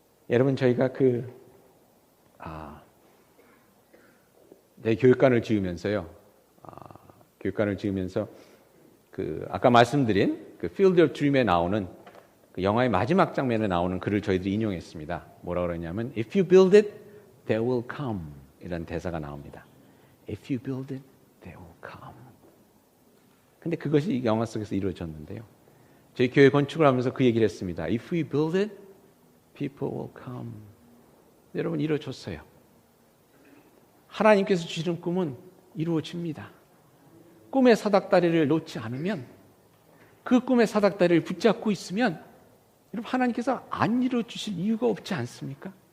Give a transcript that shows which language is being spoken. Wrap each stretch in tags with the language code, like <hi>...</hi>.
<ko>여러분 저희가 내 교육관을 지으면서요. 교육관을 지으면서 아까 말씀드린 그 Field of Dream에 나오는 그 영화의 마지막 장면에 나오는 글을 저희들이 인용했습니다. 뭐라고 그러냐면</ko> <en>If you build it, they will come</en> <ko>이라는 대사가 나옵니다.</ko> <en>If you build it, they will come.</en> <ko>근데 그것이 영화 속에서 이루어졌는데요. 저희 교회 건축을 하면서 그 얘기를 했습니다.</ko> <en>If we build it, people will come.</en> <ko>여러분 이루어졌어요. 하나님께서 주시는 꿈은 이루어집니다. 꿈의 사닥다리를 놓지 않으면, 그 꿈의 사닥다리를 붙잡고 있으면 여러분 하나님께서 안 이루어주실 이유가 없지 않습니까?</ko>